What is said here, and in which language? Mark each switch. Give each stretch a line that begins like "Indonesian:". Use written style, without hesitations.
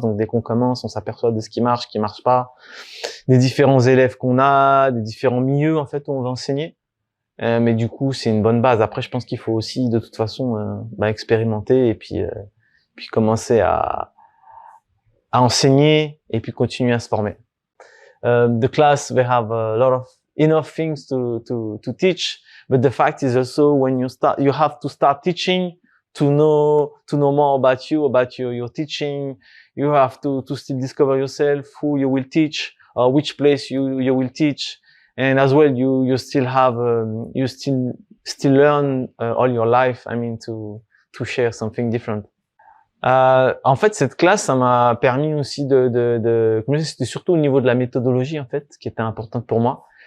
French: Donc dès qu'on commence, on s'aperçoit de ce qui marche pas, des différents élèves qu'on a, des différents milieux en fait où on va enseigner. Mais du coup, c'est une bonne base. Après, je pense qu'il faut aussi, de toute façon, expérimenter et puis commencer à enseigner et puis continuer à se former.
English: The class, they have a lot of enough things to teach, but the fact is also when you have to start teaching to know more about your teaching. You have to still discover yourself, who you will teach, or which place you will teach. And as well, you still have, you still learn all your life. I mean, to share something different.
French: En fait, cette classe, ça m'a permis aussi comme je disais, c'était surtout au niveau de la méthodologie, en fait, qui était importante pour moi.